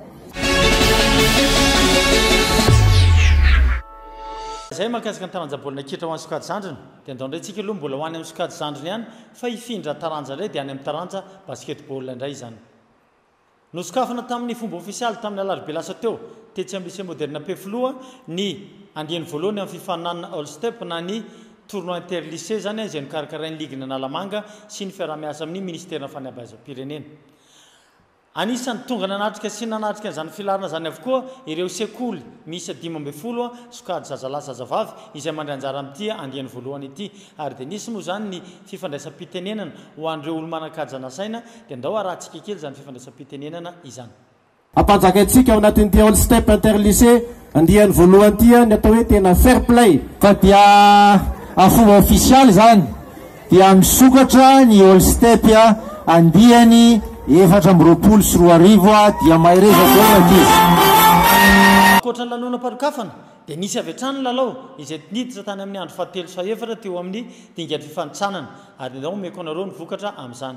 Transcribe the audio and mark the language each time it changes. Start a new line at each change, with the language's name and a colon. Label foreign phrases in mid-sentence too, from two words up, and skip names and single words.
Malagasy: Zay mahakasika ny taranja baolina kitra ho an'ny sokajy zandrina dia andao indray tsika aloha mbola ho any amin'ny sokajy zandrina ihany fa hifindra taranja indray dia any amin'ny taranja basketball indray izany. Nosokafana tamin'ny fomba ofisialy tamin'ny alarobia lasa teo tetsy amin'ny lycée moderne Pefloa ny andiany voalohany amin'ny fifananana all step na ny
French: tournoi interlycée
Malagasy: zany izay nokarakarain'ny ligna Analamanga sy ny fiarahamiasa amin'ny ministère fanabeazam-pirenena. Anisan'ny tonga nanatrika sy nanatrika izany filarina zany avokoa ireo sekoly misy 12 sokajy zazalahy zazavavy izay mandray anjara amin'ity andiany voalohany ity ary dia nisy moa zany ny fifandraisam-pitenenana ho an'ireo olo manan-kajana saina dia andao arahantsika kely zany fifandraisam-pitenenana izany. Ampanjakaintsika ao anatin'ity all step interlycée andiany voalohany ity ny atao hoe tena fair play fa dia fomba ofisialy zany dia misokatra ny all step andiany 4 sy 4 arivo dia mahereza baolina ity. Ankoatra ny lanonam-panokafana dia nisy avy hatrany ny lalao izay niditra tany amin'ny andro 7 teo amin'ny dingadry fifanitsanana ary ndao omeko anareo ny vokatra amin'izany.